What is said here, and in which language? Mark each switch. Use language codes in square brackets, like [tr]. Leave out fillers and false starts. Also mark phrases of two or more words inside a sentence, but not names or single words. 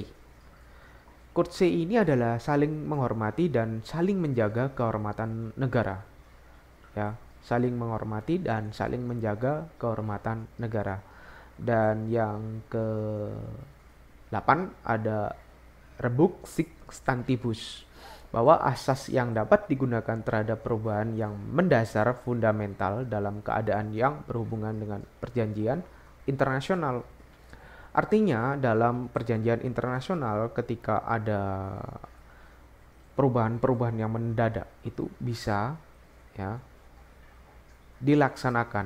[id] Courtesy ini adalah saling menghormati dan saling menjaga kehormatan negara. Ya, saling menghormati dan saling menjaga kehormatan negara. Dan yang ke-8 ada [la] rebus sic stantibus, [id] bahwa asas yang dapat digunakan terhadap perubahan yang mendasar fundamental dalam keadaan yang berhubungan dengan perjanjian internasional. Artinya dalam perjanjian internasional ketika ada perubahan-perubahan yang mendadak itu bisa ya dilaksanakan.